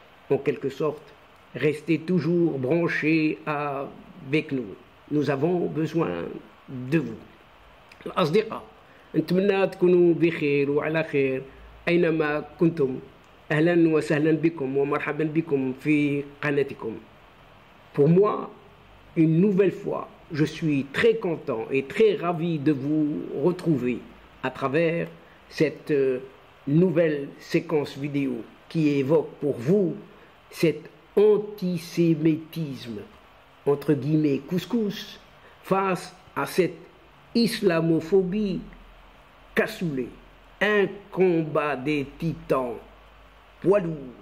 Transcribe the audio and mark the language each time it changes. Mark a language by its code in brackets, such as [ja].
[fr] En quelque sorte, restez toujours branchés avec nous. Nous avons besoin de vous. [ar] الأصدقاء نتمنى تكونوا بخير وعلى خير أينما كنتم. أهلا وسهلا بكم ومرحبا بكم في قناتكم. [fr] Pour moi, une nouvelle fois, je suis très content et très ravi de vous retrouver à travers cette nouvelle séquence vidéo qui évoque pour vous cet antisémitisme, entre guillemets couscous, face à cette islamophobie cassoulet, un combat des titans, poids lourd,